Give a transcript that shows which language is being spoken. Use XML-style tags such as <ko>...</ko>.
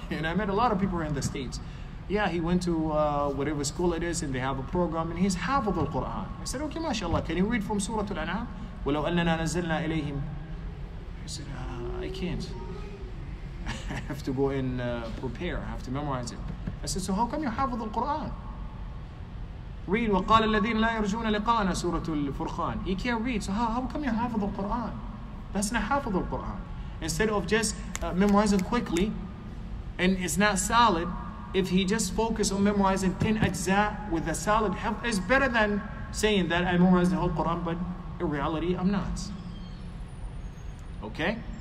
<en>And I met a lot of people in the States. Yeah, he went to whatever school it is, and they have a program, and he's hafiz al-Quran. I said, okay, MashaAllah, can you read from Surah Al-An'am?</en> <ar>وَلَوْ أَنَّنَا نَزَّلْنَا إِلَيْهِمْ.</ar> <en>I said, I can't. I have to go and prepare. I have to memorize it. I said, so how come you're hafiz al-Quran? Read,</en> <ar>وَقَالَ الَّذِينَ لَا يَرْجُونَ لِقَاءَنَا Surah Al-Furqan.</ar> <en>He can't read, so how come you're hafiz al-Quran? That's not hafiz al-Quran. Instead of just memorizing quickly, and it's not solid, if he just focus on memorizing 10 ajza with a solid hifz, is better than saying that I memorized the whole Quran, but in reality, I'm not. Okay?</en>